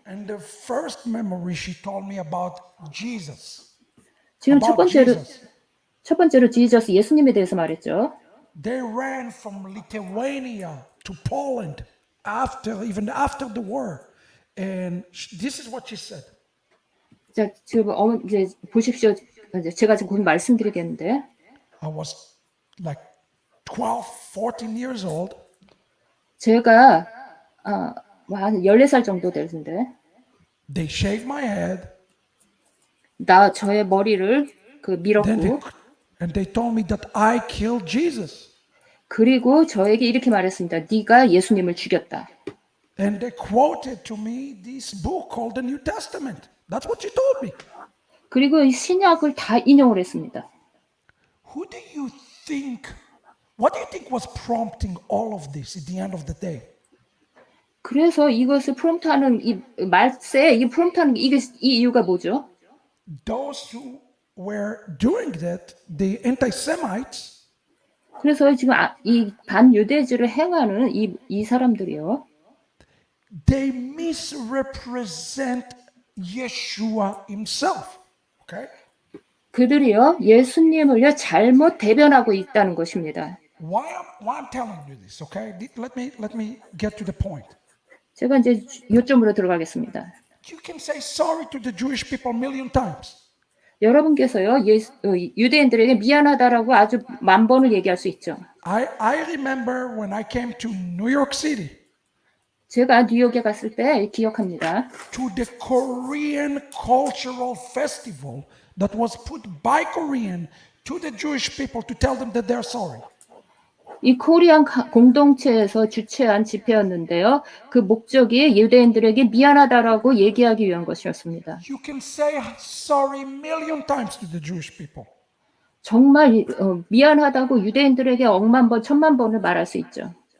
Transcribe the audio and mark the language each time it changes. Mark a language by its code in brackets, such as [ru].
[en] And the first memory she told me about Jesus. [ko] 지금 첫 번째로 지저스 예수님에 대해서 말했죠. [en] They ran from Lithuania to Poland even after the war. And this is what she said. [ko] 자, 지금 이제 보십시오. 제가 지금 곧 말씀드리겠는데. [en] I was like 12, 14 years old. [ko] 제가 한 14살 정도 되는데. [en] They shaved my head. [ko] 저의 머리를 밀었고. [en] And they told me that I killed Jesus. [ko] 그리고 저에게 이렇게 말했습니다. 네가 예수님을 죽였다. [en] And they quoted to me this book called the New Testament. That's what she told me. [ko] 그리고 이 신약을 다 인용을 했습니다. [en] Who do you think, what do you think was prompting all of this at the end of the day? [ko] 그래서 이것을 프롬프트하는 이 말세에 이 프롬프트하는 이 이유가 뭐죠? [en] Those who were doing that, the anti-Semites, [ko] 그래서 지금 이 반유대주를 행하는 이 사람들이요. [en] they misrepresent Yeshua himself. Okay? [ko] 그들이요 예수님을요 잘못 대변하고 있다는 것입니다. [en] Why I'm telling you this, okay? Let me get to the point. [ko] 제가 이제 요점으로 들어가겠습니다. [en] You can say sorry to the Jewish people a million times. [ko] 여러분께서요 유대인들에게 미안하다라고 아주 만 번을 얘기할 수 있죠. [en] I remember when I came to New York City [ko] 제가 뉴욕에 갔을 때 기억합니다. [en] to the Korean cultural festival that was put by Korean to the Jewish people to tell them that they're sorry. [ko] 이 코리안 공동체에서 주최한 집회였는데요. 그 목적이 유대인들에게 미안하다라고 얘기하기 위한 것이었습니다. [en] You can say sorry a million times to the Jewish people. [ko] 정말 미안하다고 유대인들에게 억만 번, 천만 번을 말할 수 있죠.